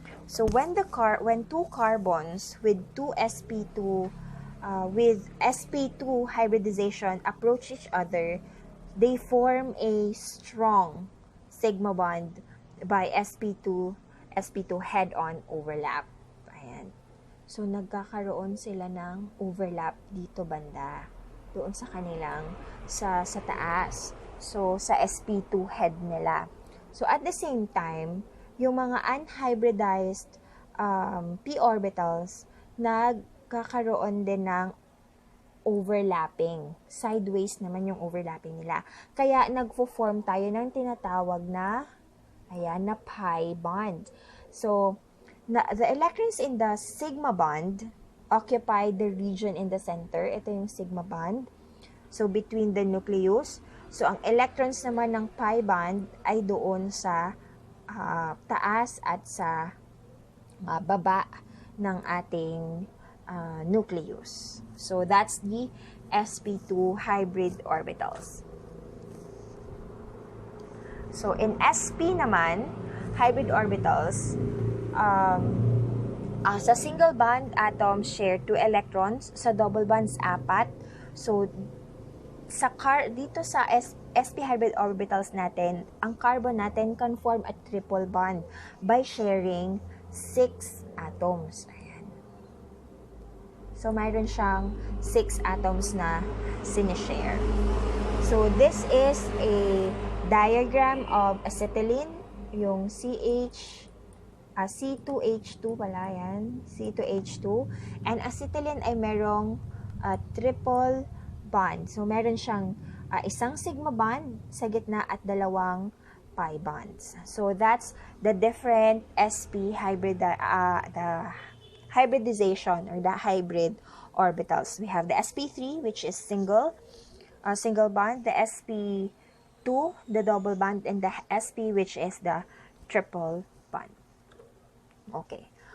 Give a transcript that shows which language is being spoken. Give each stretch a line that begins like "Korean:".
English: So when two carbons with two sp2 with sp2 hybridization approach each other, they form a strong sigma bond by sp2 head-on overlap.
Filipino: Ayan. So nagkakaroon sila ng overlap dito banda, doon sa kanilang sa taas. So sa sp2 head nila.
English: So at the same time,
Filipino: yung mga unhybridized p orbitals nagkakaroon din ng overlapping. Sideways naman yung overlapping nila. Kaya nagfo-form tayo ng tinatawag na pi bond.
English: So, the electrons in the sigma bond occupy the region in the center.
Filipino: Ito yung
English: sigma bond. So, between the nucleus.
Filipino: So, ang electrons naman ng pi bond ay doon sa taas at sa baba ng ating nucleus.
English: So, that's the sp2 hybrid orbitals. So, in sp naman, hybrid orbitals, sa single bond, atoms share 2 electrons. Sa double bonds, 4. So, dito sa sp hybrid orbitals natin, ang carbon natin can form a triple bond by sharing 6 atoms.
Filipino: So, mayroon siyang 6 atoms na sinishare.
English: So, this is a diagram of acetylene,
Filipino: yung C2H2 pala yan,
English: C2H2.
Filipino: And acetylene ay merong triple bond. So, meron siyang isang sigma bond sa gitna at dalawang pi bonds.
English: So, that's the different sp hybrid, the hybridization or the hybrid orbitals. We have the sp3, which is single bond, the sp2, the double bond, and the sp, which is the triple bond. Okay.